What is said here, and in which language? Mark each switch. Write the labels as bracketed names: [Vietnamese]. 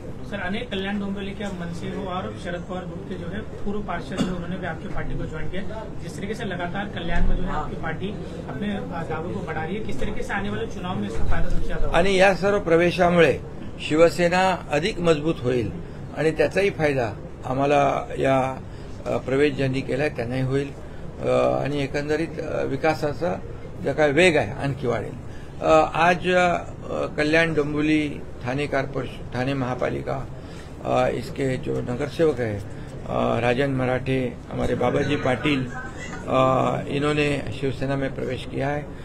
[Hindi] Sir, अनेक कल्याण डोंबिवली के मनसे हो और शरद पवार ग्रुप के जो है पूर्व पार्षद जो उन्होंने भी आपकी पार्टी को ज्वाइन किया, जिस तरीके से लगातार कल्याण में जो है आपकी पार्टी अपने दावों को बढ़ा रही है, किस तरीके से आने वाले चुनाव में इसका फायदा सबसे ज्यादा होगा? [Marathi] आणि या सर्व प्रवेशामुळे शिवसेना अधिक मजबूत होईल आणि त्याचाही फायदा आम्हाला या प्रवेश ज्यांनी केलाय त्यांनाही होईल. आणि एकंदरीत विकासाचा जो काय वेग आहे आणखी वाढेल. [Hindi] आज कल्याण डोंबिवली थाने महापालिका इसके जो नगरसेवक है राजन मराठे, हमारे बाबाजी पाटिल, इन्होंने शिवसेना में प्रवेश किया है.